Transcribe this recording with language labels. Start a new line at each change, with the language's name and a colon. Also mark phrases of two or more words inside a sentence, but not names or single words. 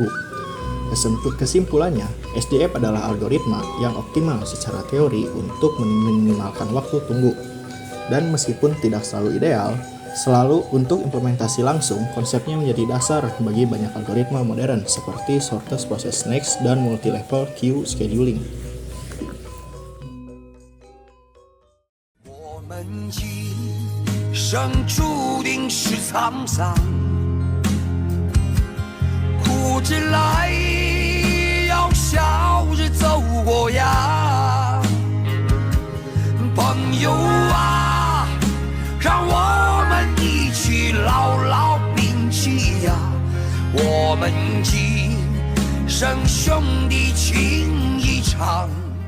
Indonesian: Kesimpulannya, SGF adalah algoritma yang optimal secara teori untuk meminimalkan waktu tunggu. Dan meskipun tidak selalu ideal, selalu untuk implementasi langsung, konsepnya menjadi dasar bagi banyak algoritma modern seperti
English: shortest process next
Indonesian: dan
English: multi-level queue scheduling.
Chinese: 我们一生注定是沧桑，苦之来要笑着走过呀，朋友啊，让我们一起牢牢铭记呀，我们今生兄弟情一场。